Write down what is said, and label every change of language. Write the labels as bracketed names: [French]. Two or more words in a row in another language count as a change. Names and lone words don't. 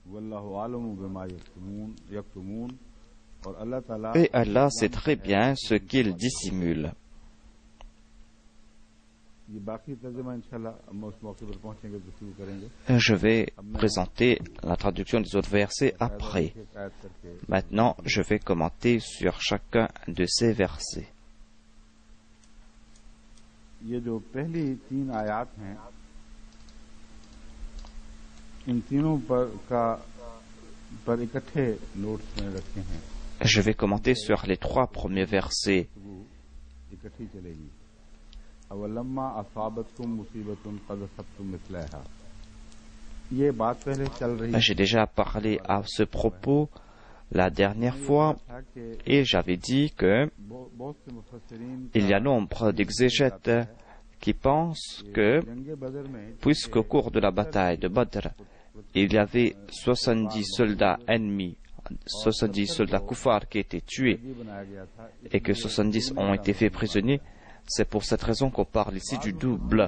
[French] Et Allah sait très bien ce qu'ils dissimulent. Je vais présenter la traduction des autres versets après. Maintenant, je vais commenter sur chacun de ces versets. [Hindi] ये जो पहली 3 आयत हैं, इन तीनों पर इकट्ठे नोट्स में रखे हैं. [French] Je vais commenter sur les 3 premiers versets. [Hindi] इकट्ठी चलेगी. [Arabic] أولما أصابتكم مصيبة قد أصبتم مثلها. [Hindi] ये बात पहले चल रही है. [French] J'ai déjà parlé à ce propos la dernière fois, et j'avais dit que il y a nombre d'exégètes qui pensent que, puisqu'au cours de la bataille de Badr, il y avait 70 soldats ennemis, 70 soldats koufars qui étaient tués, et que 70 ont été faits prisonniers, c'est pour cette raison qu'on parle ici du double.